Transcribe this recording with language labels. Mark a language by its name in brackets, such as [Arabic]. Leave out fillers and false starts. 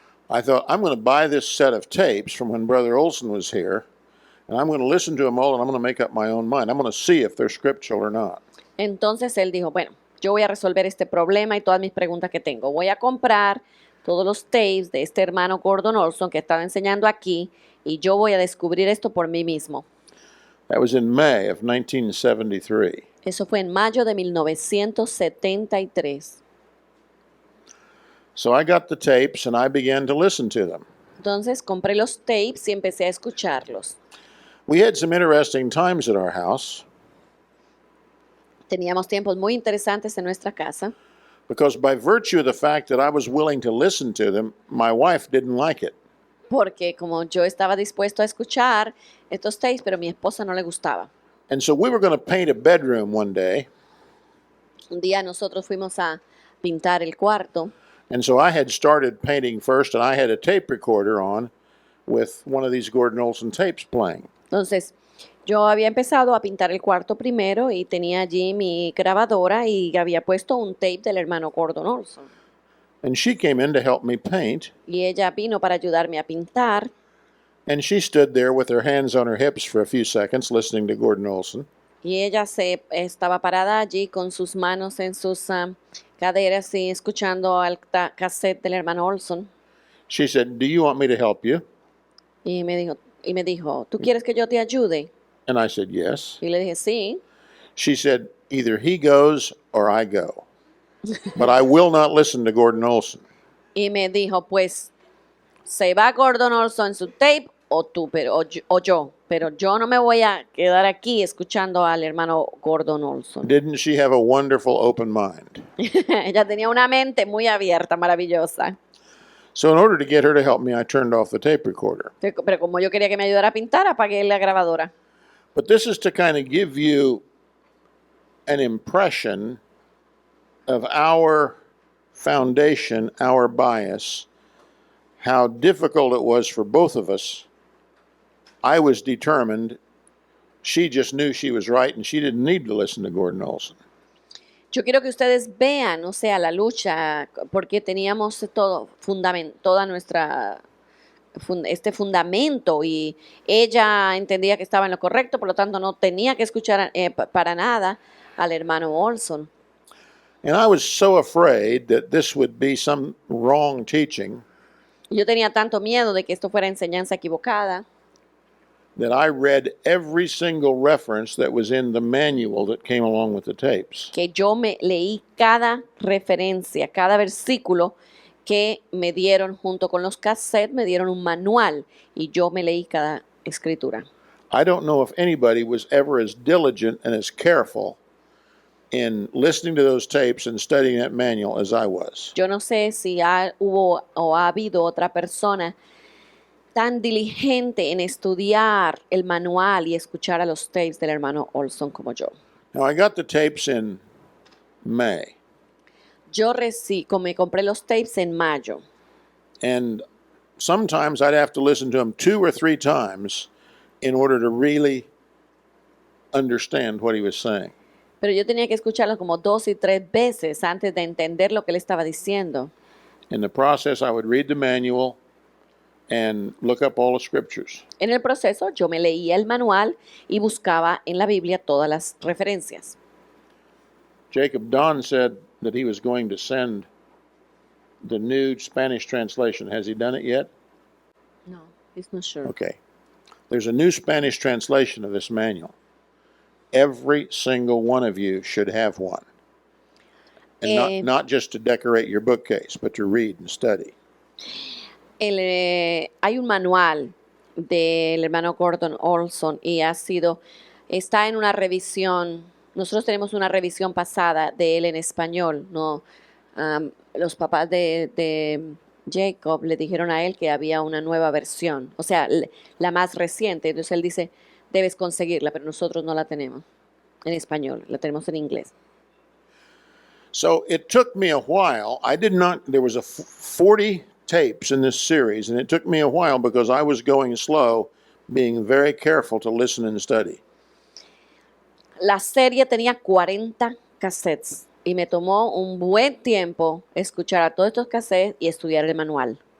[English] I thought, I'm going to buy this set of tapes from when Brother Olson was here, and I'm going to listen to them all, and I'm going to make up my own mind. I'm going to see if they're scriptural or not. [Spanish] Entonces él dijo, bueno, yo voy a resolver este problema y todas mis preguntas que tengo. Voy a comprar todos los tapes de este hermano Gordon Olson que estaba enseñando aquí y yo voy a descubrir esto por mí mismo. [English] That was in May of 1973. [Spanish] Eso fue en mayo de 1973. [English] So I got the tapes and I began to listen to them. [Spanish] Entonces compré los tapes y empecé a escucharlos. [English] We had some interesting times at our house [Spanish] Teníamos tiempos muy interesantes en nuestra casa [English] because by virtue of the fact that I was willing to listen to them, my wife didn't like it. [Spanish] porque como yo estaba dispuesto a escuchar estos tapes, pero a mi esposa no le gustaba. [English] And so we were going to paint a bedroom one day. [Spanish] Un día nosotros fuimos a pintar el cuarto. [English] And so I had started painting first, and I had a tape recorder on with one of these Gordon Olson tapes playing. [Spanish] Entonces, yo había empezado a pintar el cuarto primero y tenía allí mi grabadora y había puesto un tape del hermano Gordon Olson. [English] And she came in to help me paint, [Spanish] Y ella vino para ayudarme a pintar [English] and she stood there with her hands on her hips for a few seconds listening to Gordon Olson. [Spanish] y ella estaba parada allí con sus manos en sus caderas y escuchando al cassette del hermano Olson. [English] She said, "Do you want me to help you?" [Spanish] Y me dijo, ¿tú quieres que yo te ayude? [English] And I said, "Yes." [Spanish] Y le dije, sí. [English] She said, "Either he goes or I go. But I will not listen to Gordon Olson." [Spanish] Y me dijo, pues, se va Gordon Olson en su tape o tú, o yo. Pero yo no me voy a quedar aquí escuchando al hermano Gordon Olson. [English] Didn't she have a wonderful open mind? [Spanish] Ella tenía una mente muy abierta, maravillosa. [English] So in order to get her to help me, I turned off the tape recorder. [Spanish] Pero como yo quería que me ayudara a pintar, apagué la grabadora. [English] But this is to kind of give you an impression of our foundation, our bias, how difficult it was for both of us. I was determined. She just knew she was right and she didn't need to listen to Gordon Olson. [Spanish] Yo quiero que ustedes vean, o sea, la lucha, porque teníamos toda nuestra este fundamento y ella entendía que estaba en lo correcto, por lo tanto no tenía que escuchar para nada al hermano Olson. [English] And I was so afraid that this would be some wrong teaching [Spanish] Yo tenía tanto miedo de que esto fuera enseñanza equivocada [English] that I read every single reference that was in the manual that came along with the tapes. [Spanish] que yo me leí cada referencia, cada versículo que me dieron junto con los cassettes, me dieron un manual y yo me leí cada escritura. [English] I don't know if anybody was ever as diligent and as careful in listening to those tapes and studying that manual as I was. [Spanish] Yo no sé si hubo o ha habido otra persona tan diligente en estudiar el manual y escuchar a los tapes del hermano Olson como yo. [English] Now, I got the tapes in May, [Spanish] Yo me compré los tapes en mayo [English] and sometimes I'd have to listen to them 2 or 3 times in order to really understand what he was saying. [Spanish] pero yo tenía que escucharlos como 2 y 3 veces antes de entender lo que él estaba diciendo. [English] In the process, I would read the manual and look up all the scriptures. [Spanish] En el proceso yo me leía el manual y buscaba en la Biblia todas las referencias. [English] Jacob Don said that he was going to send the new Spanish translation. Has he done it yet? No. He's not sure. Okay. There's a new Spanish translation of this manual. Every single one of you should have one. And not just to decorate your bookcase, but to read and study. [Spanish] Hay un manual del hermano Gordon Olson y está en una revisión. Nosotros tenemos una revisión pasada de él en español, ¿no? Los papás de Jacob le dijeron a él que había una nueva versión, o sea, la más reciente. Entonces él dice, debes conseguirla, pero nosotros no la tenemos en español, la tenemos en inglés. [English] So it took me a while. There was 40 tapes in this series, and it took me a while because I was going slow, being very careful to listen and study. [Spanish] La serie tenía 40 cassettes y me tomó un buen tiempo escuchar a todos estos cassettes y estudiar el manual.